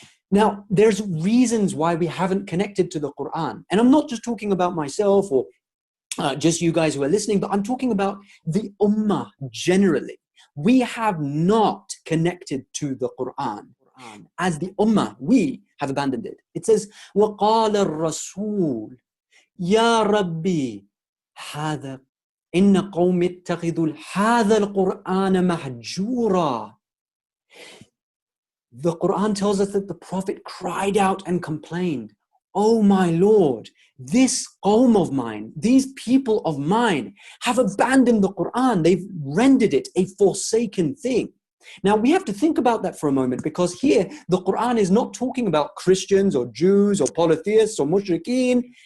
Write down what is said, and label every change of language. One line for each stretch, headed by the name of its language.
English: Now, there's reasons why we haven't connected to the Qur'an. And I'm not just talking about myself or just you guys who are listening, but I'm talking about the Ummah generally. We have not connected to the Qur'an. As the Ummah, we have abandoned it.
Arabic: It says, وَقَالَ الرَّسُولُ يَا رَبِّي هَذَا إِنَّ قَوْمِ اتَّخِذُوا هَذَا الْقُرْآنَ مَهْجُورًا.
English: The Qur'an tells us that the Prophet cried out and complained, "Oh my Lord, this qawm of mine, these people of mine have abandoned the Qur'an. They've rendered it a forsaken thing." Now we have to think about that for a moment, because here the Qur'an is not talking about Christians or Jews or polytheists or mushrikeen.